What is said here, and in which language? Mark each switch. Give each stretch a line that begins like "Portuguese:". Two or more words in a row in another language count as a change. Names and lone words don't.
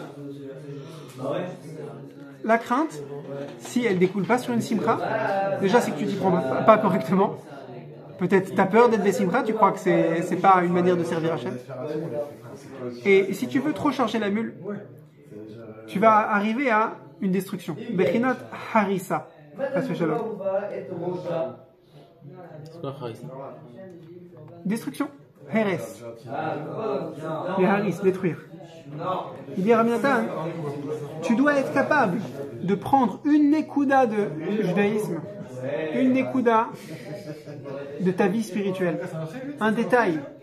French: La crainte, si elle découle pas sur une simcha, déjà c'est que tu t'y prends pas correctement. Peut-être tu as peur d'être des simcha, tu crois que c'est pas une manière de servir Hachem. Et si tu veux trop charger la mule, tu vas arriver à une destruction.
Hebrew: בחינת הריסה. חס ושלום.
French: C'est quoi Haris? Destruction. Heres. Les haris, détruire. Il dit Rabbi Nathan, tu dois être capable de prendre une nekuda de judaïsme, une nekuda de ta vie spirituelle, un détail.